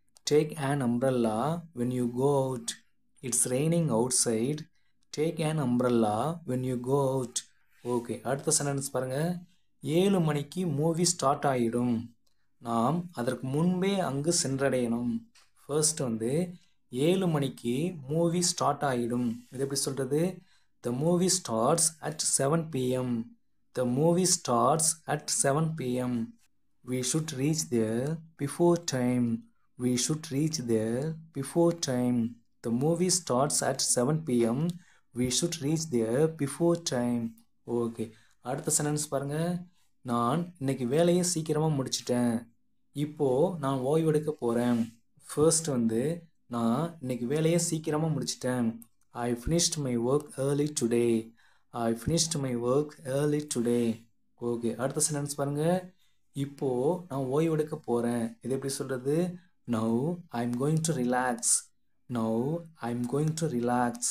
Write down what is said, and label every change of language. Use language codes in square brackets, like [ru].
[en] Take an umbrella when you go out. It's raining outside. Take an umbrella when you go out. [ta] Okay, அடுத்த sentence பாருங்கள். 7 மணிக்கு movie start ஆகிடும், நாம் அதற்கு முன்பே அங்கு சென்றடையணும். ஃபர்ஸ்ட் வந்து 7 மணிக்கு மூவி ஸ்டார்ட் ஆகிடும். இது எப்படி சொல்கிறது? [en] The movie starts at 7 p.m. The movie starts at 7 p.m. We should reach there before time. We should reach there before time. The movie starts at 7 p.m. We should reach there before time. [ta] Okay, அடுத்த sentence பாருங்கள். நான் இன்னைக்கு வேலையை சீக்கிரமாக முடிச்சிட்டேன், இப்போது நான் ஓய்வெடுக்க போகிறேன். ஃபர்ஸ்ட் வந்து நான் இன்னைக்கு வேலையை சீக்கிரமாக முடிச்சிட்டேன். [en] I finished my work early today. I finished my work early today. [ta] Okay, அடுத்த சென்டென்ஸ் பாருங்கள். இப்போ நான் ஓய்வெடுக்க போறேன். இது எப்படி சொல்றது? [en] Now I'm going to relax. Now I'm going to relax.